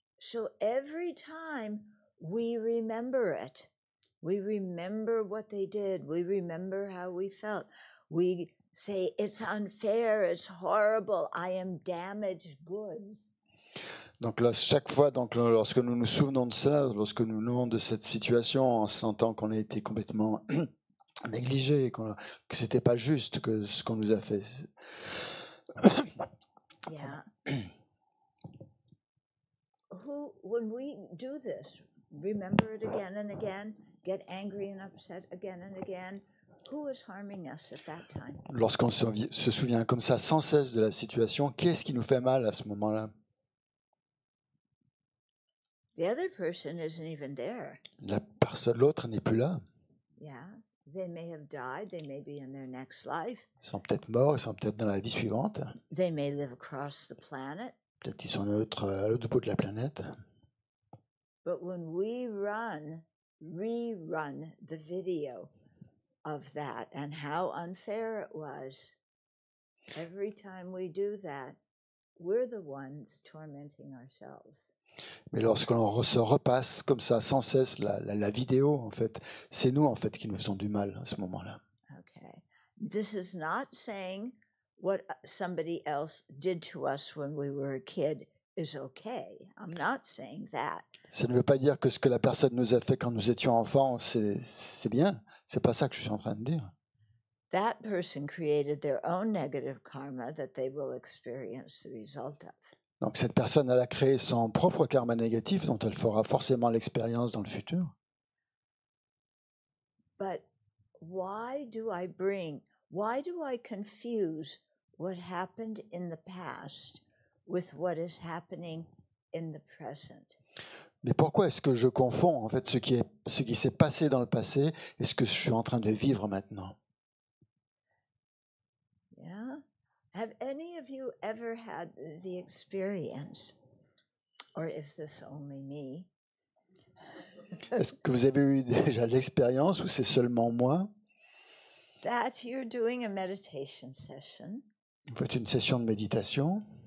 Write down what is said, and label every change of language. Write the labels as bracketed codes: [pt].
[en] So every time we remember it, we remember what they did, we remember how we felt, we say, it's unfair, it's horrible, I am damaged goods. [fr] Donc là, chaque fois, lorsque nous nous souvenons de ça, lorsque nous nous souvenons de cette situation, en sentant qu'on a été complètement négligé, que c'était pas juste que ce qu'on nous a fait. [en] Yeah. When we do this, remember it again and again, get angry and upset again and again, who is harming us at that time? [fr] Lorsqu'on se souvient comme ça sans cesse de la situation, qu'est-ce qui nous fait mal à ce moment-là? [en] The other person isn't even there. [fr] L'autre n'est plus là. [en] Yeah. They may have died, they may be in their next life. [fr] Ils sont peut-être morts, ils sont peut-être dans la vie suivante. [en] They may live across the planet. [fr] Peut-être qu'ils sont à l'autre bout de la planète. [en] But when we rerun the video of that and how unfair it was, every time we do that, we're the ones tormenting ourselves. [fr] Mais lorsqu'on se repasse comme ça sans cesse la vidéo, en fait, c'est nous en fait qui nous faisons du mal à ce moment-là. [en] Okay. This is not saying what somebody else did to us when we were a kid is okay. I'm not saying that. [fr] Ça ne veut pas dire que ce que la personne nous a fait quand nous étions enfants, c'est bien. C'est pas ça que je suis en train de dire. [en] That person created their own negative karma that they will experience the result of. [fr] Donc cette personne, elle a créé son propre karma négatif dont elle fera forcément l'expérience dans le futur. [en] But why do I confuse what happened in the past with what is happening in the present? [fr] Mais pourquoi est-ce que je confonds en fait ce qui s'est passé dans le passé et ce que je suis en train de vivre maintenant? [en] Yeah. Have any of you ever had the experience, or is this only me? [fr] Est-ce que vous avez eu déjà l'expérience ou c'est seulement moi? [en] That you're doing a meditation session. [fr] Vous faites une session de méditation.